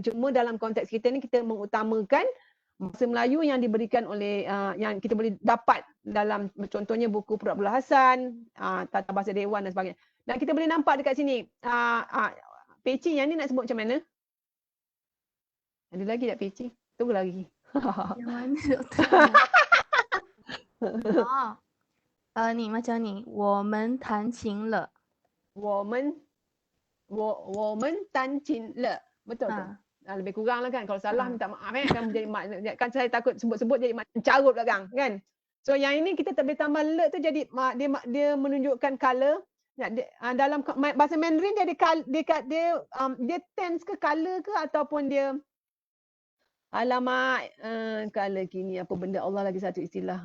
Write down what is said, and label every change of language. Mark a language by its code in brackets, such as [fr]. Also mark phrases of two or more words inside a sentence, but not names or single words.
[ms] Cuma dalam konteks kita ni kita mengutamakan bahasa Melayu yang diberikan oleh yang kita boleh dapat dalam contohnya buku Purak Hasan, Tata Bahasa Dewan dan sebagainya. Dan kita boleh nampak dekat sini. Peci yang ni nak sebut macam mana? Ada lagi tak peci? Tunggu lagi. Yang mana doktor? Ni macam ni. [zh] 我们弹琴了。我们弹琴了. [ms] Betul tu. Lebih kurang lah kan. Kalau salah minta maaf kan kan saya takut sebut-sebut jadi carut belakang kan. So yang ini kita boleh tambah le tu jadi dia menunjukkan color. Dalam bahasa Mandarin dia dia tense ke color ke ataupun dia alamak color kini apa benda Allah lagi satu istilah.